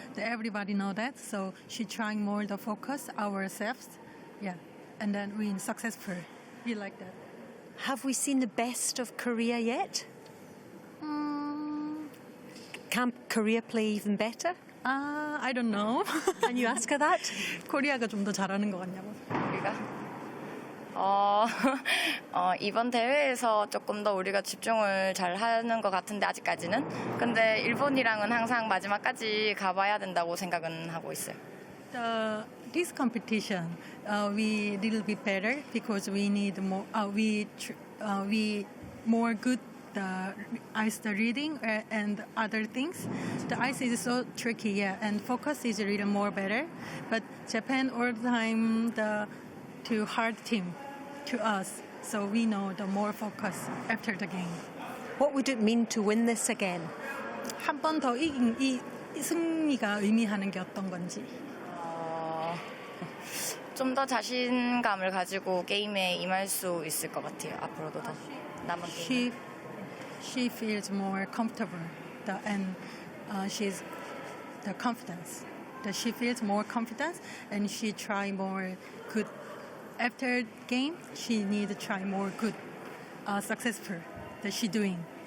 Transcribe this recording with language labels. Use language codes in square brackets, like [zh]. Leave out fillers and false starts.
[en] Everybody know that. So she trying more to focus ourselves, yeah, and then win successful. We like that. Have we seen the best of Korea yet? Can Korea play even better? I don't know. Can you ask her that? [ko] 코리아가 좀 더 잘하는 것 같냐고. 우리가 이번 대회에서 조금 더 우리가 집중을 잘 하는 것 같은데 아직까지는. 근데 일본이랑은 항상 마지막까지 가봐야 된다고 생각은 하고 있어요. [en] This competition, we little bit better because we need more. We more good the reading and other things. The ice is so tricky, yeah, and focus is really more better. But Japan all the time too hard team to us, so we know the more focus after the game. What would it mean to win this again? [ko] 한 번 더 이긴 이 승리가 의미하는 게 어떤 건지. 좀 더 자신감을 가지고 게임에 임할 수 있을 것 같아요. 앞으로도 더 남은 게임. [en] She feels more comfortable, and she's the confidence. She feels more confidence, and she try more good. After game, she need to try more good, successful that she doing.